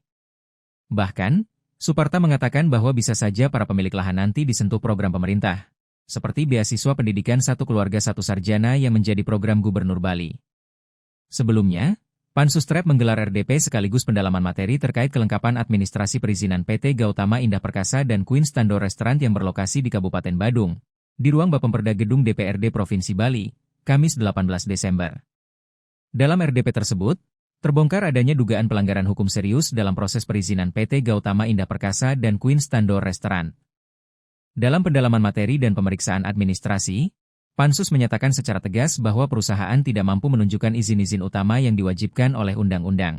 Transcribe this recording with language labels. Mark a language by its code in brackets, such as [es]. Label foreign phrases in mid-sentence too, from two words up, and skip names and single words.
[id] Bahkan, Suparta mengatakan bahwa bisa saja para pemilik lahan nanti disentuh program pemerintah, seperti beasiswa pendidikan satu keluarga satu sarjana yang menjadi program Gubernur Bali. Sebelumnya, Pansus-Trep menggelar RDP sekaligus pendalaman materi terkait kelengkapan administrasi perizinan PT Gautama Indah Perkasa dan Queen Standor Restaurant yang berlokasi di Kabupaten Badung, di ruang Bapemperda Gedung DPRD Provinsi Bali, Kamis 18 Desember. Dalam RDP tersebut, terbongkar adanya dugaan pelanggaran hukum serius dalam proses perizinan PT Gautama Indah Perkasa dan Queen Standor Restaurant. Dalam pendalaman materi dan pemeriksaan administrasi, Pansus menyatakan secara tegas bahwa perusahaan tidak mampu menunjukkan izin-izin utama yang diwajibkan oleh undang-undang.